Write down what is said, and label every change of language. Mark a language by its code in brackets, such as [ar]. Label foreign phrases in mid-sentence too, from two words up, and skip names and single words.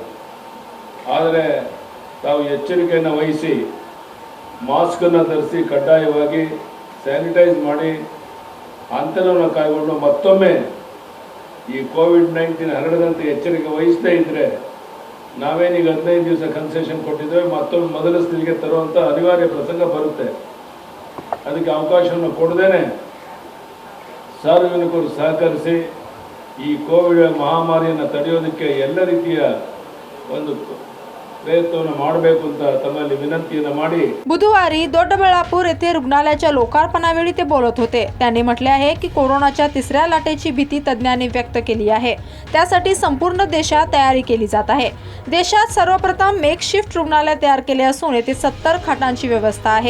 [kn] ಆದರೆ ತಾವು ಎಚ್ಚರಿಕೆಯನ್ನು ವಹಿಸಿ ಮಾಸ್ಕನ್ನು ಧರಿಸಿ ಕಡ್ಡಾಯವಾಗಿ ಸ್ಯಾನಿಟೈಸ್ ಮಾಡಿ ಅಂತರವನ್ನು ಕಾಯ್ಕೊಂಡು ಮತ್ತೊಮ್ಮೆ ಈ ಕೋವಿಡ್-19 ಹರಡದಂತೆ ಎಚ್ಚರಿಕೆ ವಹಿಸದೇ ಇದ್ದರೆ ನಾವೇನೀಗ 15 ದಿವಸ ಕನ್ಸೆಷನ್ ಕೊಟ್ಟಿದ್ದೇವೆ, ಮತ್ತೊಮ್ಮೆ ಮೊದಲ ಸ್ಥಿತಿಗೆ ತರುವಂಥ ಅನಿವಾರ್ಯ ಪ್ರಸಂಗ ಬರುತ್ತೆ. ಅದಕ್ಕೆ ಅವಕಾಶವನ್ನು ಕೊಡದೇನೆ ಸಾರ್ವಜನಿಕರು ಸಹಕರಿಸಿ ಈ ಕೋವಿಡ್ ಮಹಾಮಾರಿಯನ್ನು ತಡೆಯೋದಕ್ಕೆ ಎಲ್ಲ ರೀತಿಯ ಒಂದು प्रयत्न ಮಾಡಬೇಕು ಅಂತ ತಮ್ಮಲ್ಲಿ ವಿನಂತಿಯನ್ನು ಮಾಡಿ. [mr] बुधवारी दोड्डबळापूर येथे रुग्णालयाच्या लोकार्पणावेळी ते बोलत होते. त्यांनी म्हटले आहे की कोरोनाच्या तिसऱ्या लाटेची भीती तज्ज्ञांनी व्यक्त केली आहे. त्यासाठी संपूर्ण देशात तयारी केली जात आहे. देशात सर्वप्रथम मेकशिफ्ट रुग्णालय तयार केले असून येथे 70 खाटांची व्यवस्था आहे.